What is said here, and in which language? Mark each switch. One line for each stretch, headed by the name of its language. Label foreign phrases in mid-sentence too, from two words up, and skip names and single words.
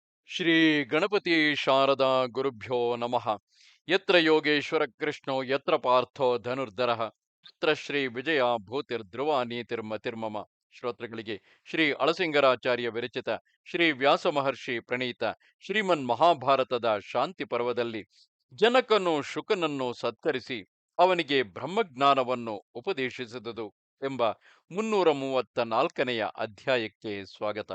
Sanskrit: ಶ್ರೀ ಗಣಪತಿ ಶಾರದಾ ಗುರುಭ್ಯೋ ನಮಃ. ಯತ್ರ ಯೋಗೇಶ್ವರ ಕೃಷ್ಣೋ ಯತ್ರ ಪಾರ್ಥೋ ಧನುರ್ಧರಃ ಯತ್ರ ಶ್ರೀ ವಿಜಯ ಭೂತಿರ್ಧ್ರುವ ನೀತಿರ್ಮತಿರ್ಮಮ.
Kannada: ಶ್ರೋತೃಗಳಿಗೆ ಶ್ರೀ ಅಳಸಿಂಗರಾಚಾರ್ಯ ವಿರಚಿತ ಶ್ರೀ ವ್ಯಾಸ ಮಹರ್ಷಿ ಪ್ರಣೀತ ಶ್ರೀಮನ್ ಮಹಾಭಾರತದ ಶಾಂತಿ ಪರ್ವದಲ್ಲಿ ಜನಕನು ಶುಕನನ್ನು ಸತ್ಕರಿಸಿ ಅವನಿಗೆ ಬ್ರಹ್ಮಜ್ಞಾನವನ್ನು ಉಪದೇಶಿಸಿದುದು ಎಂಬ 334ನೆಯ ಅಧ್ಯಾಯಕ್ಕೆ ಸ್ವಾಗತ.